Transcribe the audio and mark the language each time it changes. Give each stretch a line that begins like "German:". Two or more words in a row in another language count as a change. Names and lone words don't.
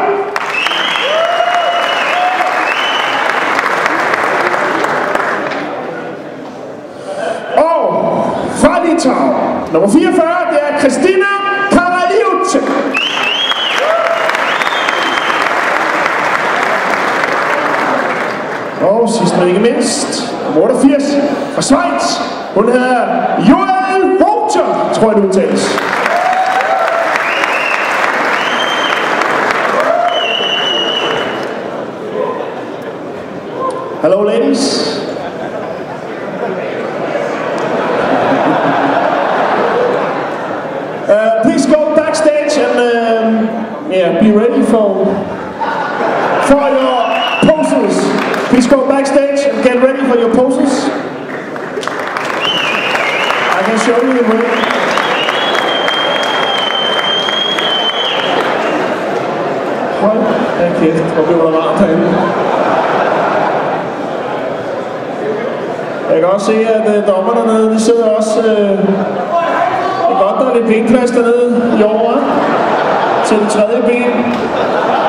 Danish: Og fra Litauen, nummer 44, det er Kristina Karaliutse. Og sidst men ikke mindst, nummer 88, fra Schweiz, hun hedder Joel Roger, tror jeg det udtales.
English: Hello ladies. Please go backstage and be ready for your poses. Please go backstage and get ready for your poses. I can show you the way.
Danish: Hold da kæft, hvor blev der varmt herinde. Jeg kan også se, at dommerne dernede, de sidder også... Der er lidt benplads dernede i år, til det tredje ben.